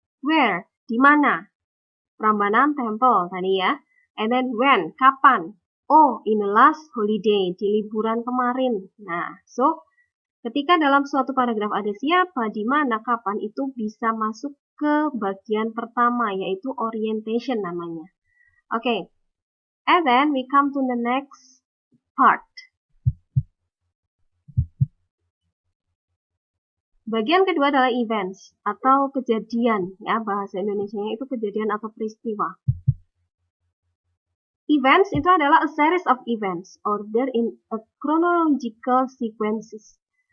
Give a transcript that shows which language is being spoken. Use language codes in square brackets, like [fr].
[en] Where? [id] Di mana? Prambanan Temple tadi ya. [en] And then when? [id] Kapan? Oh, in the last holiday, di liburan kemarin. Nah, so ketika dalam suatu paragraf ada siapa, di mana, kapan, itu bisa masuk ke bagian pertama, yaitu orientation namanya. [en] Okay, and then we come to the next part. [id] Bagian kedua adalah events atau kejadian, ya, bahasa Indonesianya itu kejadian atau peristiwa. [en] Events [id] itu adalah [en] a series of events ordered in a chronological sequences.